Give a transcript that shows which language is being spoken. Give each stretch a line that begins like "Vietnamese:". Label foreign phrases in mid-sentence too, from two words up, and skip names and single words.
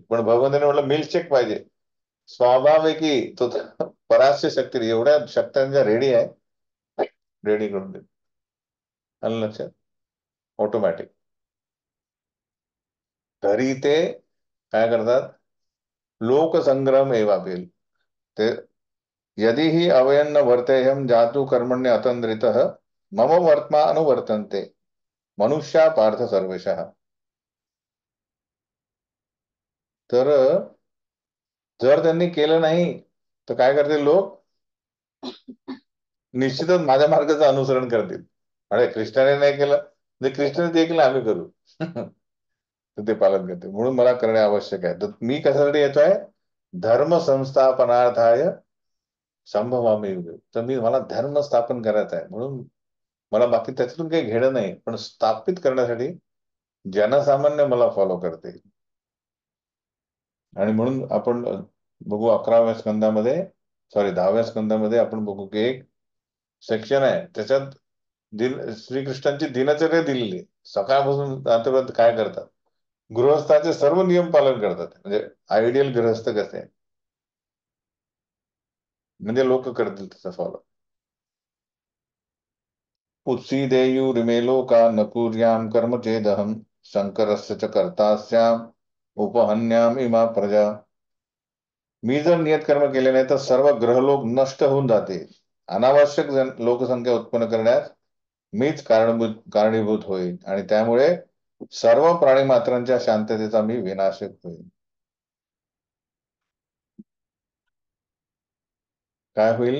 Marathi: पण भगवंताने म्हटलं मिल्कशेक पाहिजे,
Sanskrit: स्वाभाविकी तो पराश्य शक्ती
Marathi: एवढ्या शक्त्यांच्या रेडी आहे, रेडी करून दे. आलं लक्षात? ऑटोमॅटिक. तरी ते काय करतात?
Sanskrit: लोकसंग्रह एवापेल ते, यदि ही अवयन्न वर्तेयम जातु कर्मण्य अतंद्रितः मम वर्त्मा अनुवर्तन्ते मनुष्या पार्थ सर्वेशः.
Marathi: तर जर त्यांनी केलं नाही तर काय करतील लोक? निश्चितच माझ्या मार्गाचं अनुसरण करतील. अरे कृष्णाने नाही केलं, म्हणजे कृष्णाने जे केलं आम्ही करू. तर ते पालन करते, म्हणून मला करणे आवश्यक आहे. तर मी कशासाठी येतोय?
Sanskrit: धर्म संस्थापनार्थाय संभवामी युगे.
Marathi: तर मला धर्म स्थापन करायचा आहे, म्हणून मला बाकी त्याच्यातून काही घेणं नाही, पण स्थापित करण्यासाठी जनसामान्य मला फॉलो करते. आणि म्हणून आपण बघू 11व्या स्कंदामध्ये, सॉरी 10व्या स्कंदामध्ये आपण बघू की एक सेक्शन आहे त्याच्यात श्रीकृष्णांची दिनचर्या दिलेली आहे. सकाळपासून रात्रीपर्यंत काय करतात, गृहस्थाचे सर्व नियम पालन करतात. म्हणजे आयडियल गृहस्थ कसे आहे, म्हणजे लोक करतील तसं फॉलो.
Sanskrit: उत्सीदेयुरिमे लोका न कुर्याम कर्म चेदहम शंकरस्य च कर्तास्याम उपहन्याम इमा प्रजा.
Marathi: मी जर नियत कर्म केले नाही तर सर्व ग्रहलोक नष्ट होऊन जाते. अनावश्यक लोकसंख्या उत्पन्न करण्यास मीच कारणीभूत होईल आणि त्यामुळे सर्व प्राणी मात्रांच्या शांततेचा मी विनाशक होईल. काय होईल?